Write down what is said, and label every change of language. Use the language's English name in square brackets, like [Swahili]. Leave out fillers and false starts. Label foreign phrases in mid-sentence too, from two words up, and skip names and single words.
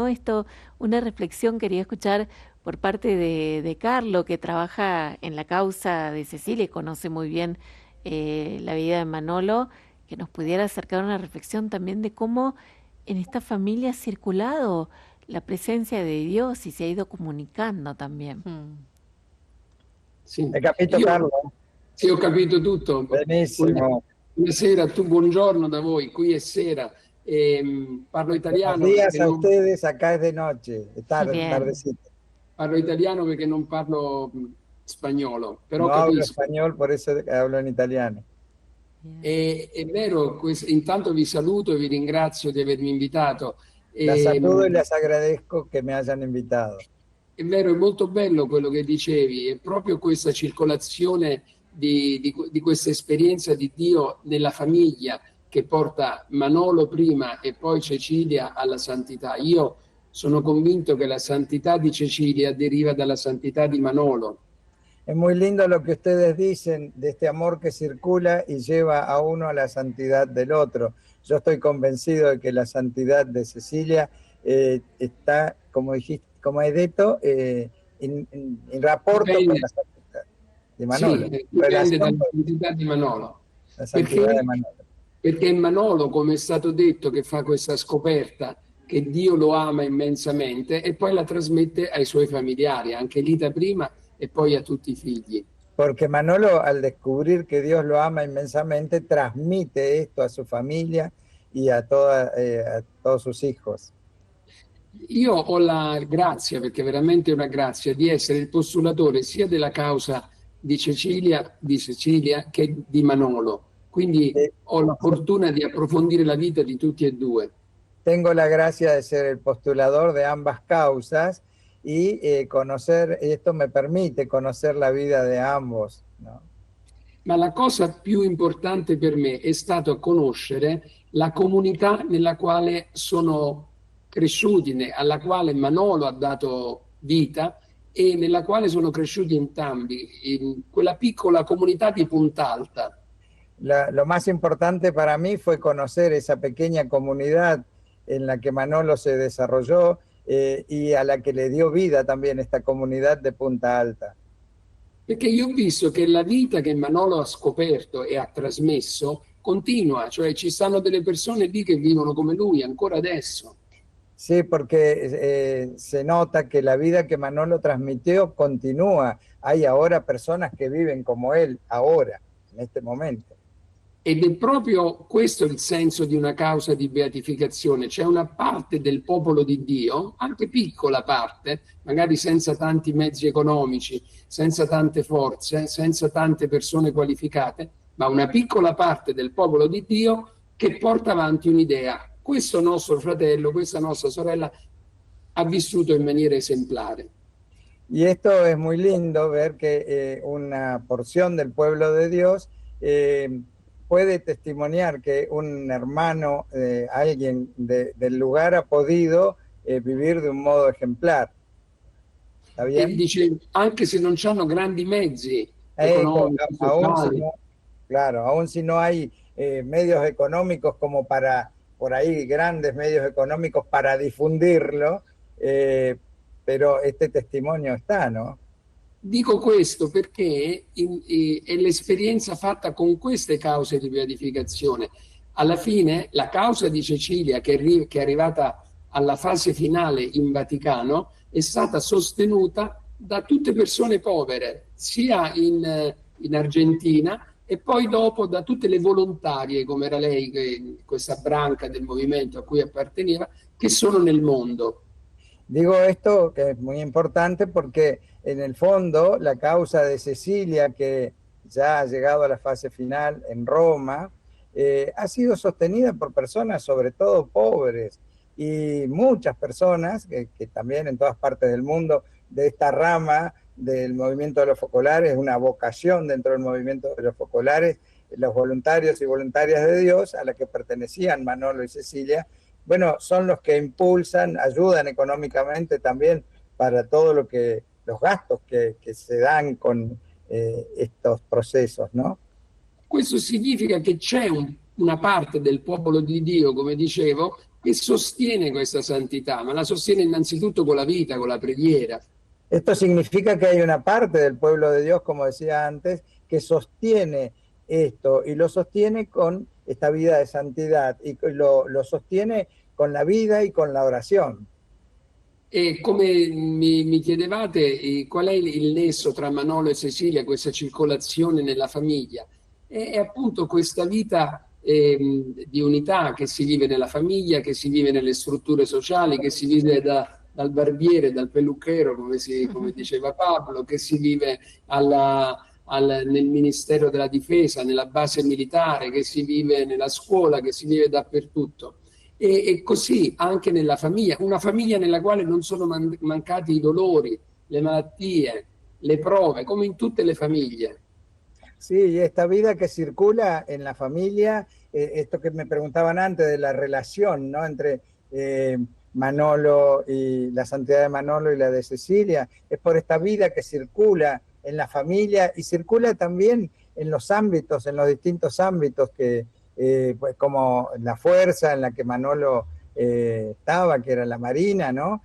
[Spanish] Esto, una reflexión quería escuchar por parte de Carlo, que trabaja en la causa de Cecilia y conoce muy bien la vida de Manolo, que nos pudiera acercar una reflexión también de cómo en esta familia ha circulado [Italian] la presenza di Dio [Spanish] si si ha ido comunicando también. [Italian] Sì. Hai capito, Carlo? Sì, ho capito tutto. Benissimo. Buonasera, buongiorno da voi, qui è sera. Parlo italiano. [Spanish] Buenos días a ustedes, acá es de noche, tardecita. [Italian] Parlo italiano perché non parlo spagnolo, però [Spanish] no hablo [Italian] capisco. [Spanish] español, por eso hablo [Italian] in italiano. È vero, intanto vi saluto e vi ringrazio di avermi invitato. [Spanish] Las saludo y les agradezco que me hayan invitado. [Italian] È vero, è molto bello quello che dicevi, è proprio questa circolazione di questa esperienza di Dio nella famiglia che porta Manolo prima e poi Cecilia alla santità. Io sono convinto che la santità di Cecilia deriva dalla santità di Manolo. [Spanish] Es muy lindo lo que ustedes dicen de este amor que circula y lleva a uno a la santidad del otro. Yo estoy convencido de que la santidad de Cecilia está, como dijiste, [Italian] come hai detto, in rapporto con la santità di Manolo. Sì, dipende dalla santità di Manolo. La santità di Manolo. Perché è Manolo, come è stato detto, che fa questa scoperta che Dio lo ama immensamente e poi la trasmette ai suoi familiari, anche Lita prima e poi a tutti i figli. [Spanish] Porque Manolo, al descubrir que Dios lo ama inmensamente, transmite esto a su familia y a todos sus hijos. [Italian] Io ho la grazia, perché veramente è una grazia, di essere il postulatore sia della causa di Cecilia che di Manolo. Quindi ho la fortuna di approfondire la vita di tutti e due. [Spanish] Tengo la gracia de ser el postulador de ambas causas y conocer, esto me permite conocer la vida de ambos, ¿no? [Italian] Ma la cosa più importante per me è stato conoscere la comunità nella quale sono cresciuti, alla quale Manolo ha dato vita e nella quale sono cresciuti entrambi, in quella piccola comunità di Puntalta. [Spanish] Lo más importante para mí fue conocer esa pequeña comunidad en la que Manolo se desarrolló y a la que le dio vida también esta comunidad de Punta Alta. [Italian] Perché io ho visto che la vita che Manolo ha scoperto e ha trasmesso continua, cioè ci stanno delle persone lì che vivono come lui ancora adesso. [Spanish] Sí, porque se nota que la vida que Manolo transmitió continúa. Hay ahora personas que viven como él, ahora, en este momento. [Italian] Ed è proprio questo il senso di una causa di beatificazione. C'è una parte del popolo di Dio, anche piccola parte, magari senza tanti mezzi economici, senza tante forze, senza tante persone qualificate, ma una piccola parte del popolo di Dio che porta avanti un'idea. Questo nostro fratello, questa nostra sorella ha vissuto in maniera esemplare. [Spanish] Y esto es muy lindo, ver que una porción del pueblo de Dios puede testimoniar que un hermano, alguien del lugar ha podido vivir de un modo ejemplar. ¿Está [Italian] E [Spanish] bien? [Italian] dice, anche se non hanno grandi mezzi economici, [Spanish] Aún si [Italian] sociali, [Spanish] no, claro, aún si no hay medios económicos como para, por ahí, grandes medios económicos para difundirlo, pero este testimonio está, ¿no? [Italian] dico questo perché è l'esperienza fatta con queste cause di beatificazione. Alla fine la causa di Cecilia, che è arrivata alla fase finale in Vaticano, è stata sostenuta da tutte persone povere, sia in Argentina e poi dopo da tutte le volontarie, come era lei, questa branca del movimento a cui apparteneva, che sono nel mondo. [Spanish] Digo esto que es muy importante porque en el fondo la causa de Cecilia, que ya ha llegado a la fase final en Roma, ha sido sostenida por personas sobre todo pobres y muchas personas que también en todas partes del mundo de esta rama del movimiento de los focolares, una vocación dentro del movimiento de los focolares, los voluntarios y voluntarias de Dios a la que pertenecían Manolo y Cecilia, bueno, son los que impulsan, ayudan económicamente también para todo lo que, los gastos que se dan con estos procesos, ¿no? [Italian] Questo significa che c'è una parte del popolo di Dio, come dicevo, che sostiene questa santità, ma la sostiene innanzitutto con la vita, con la preghiera. [Spanish] Esto significa que hay una parte del pueblo de Dios, como decía antes, que sostiene esto y lo sostiene con esta vida de santidad y lo sostiene con la vida y con la oración. [Italian] E come mi chiedevate, qual è il nesso tra Manolo e Cecilia, questa circolazione nella famiglia? È appunto questa vita di unità che si vive nella famiglia, che si vive nelle strutture sociali, che si vive dal barbiere, dal pelucchero, come diceva Pablo, che si vive nel Ministero della Difesa, nella base militare, che si vive nella scuola, che si vive dappertutto. E così anche nella famiglia, una famiglia nella quale non sono mancati i dolori, le malattie, le prove, come in tutte le famiglie. [Spanish] Sí, y esta vida que circula en la familia, esto que me preguntaban antes de la relación, ¿no? Entre Manolo y la santidad de Manolo y la de Cecilia, es por esta vida que circula en la familia y circula también en los ámbitos, en los distintos ámbitos que, pues como la fuerza en la que Manolo estaba, que era la Marina, ¿no?